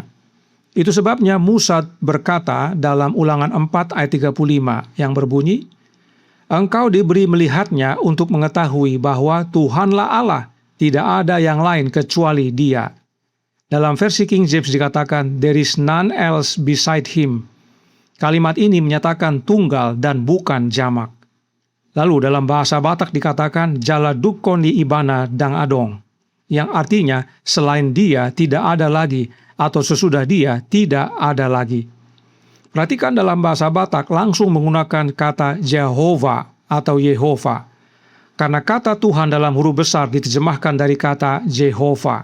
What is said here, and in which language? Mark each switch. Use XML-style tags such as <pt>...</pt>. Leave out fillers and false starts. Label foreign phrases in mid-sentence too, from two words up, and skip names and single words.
<id>Itu sebabnya Musa berkata dalam Ulangan 4 ayat 35 yang berbunyi, Engkau diberi melihatnya untuk mengetahui bahwa Tuhanlah Allah, tidak ada yang lain kecuali Dia. Dalam versi King James dikatakan,</id> <en>There is none else beside him.</en> <id>Kalimat ini menyatakan tunggal dan bukan jamak. Lalu dalam bahasa Batak dikatakan,</id> <bbc>Jala dukon di ibana dang adong.</bbc> <id>yang artinya selain Dia tidak ada lagi atau sesudah Dia tidak ada lagi. Perhatikan dalam bahasa Batak langsung menggunakan kata Jehovah atau Yehova. Karena kata Tuhan dalam huruf besar diterjemahkan dari kata Jehovah.</id>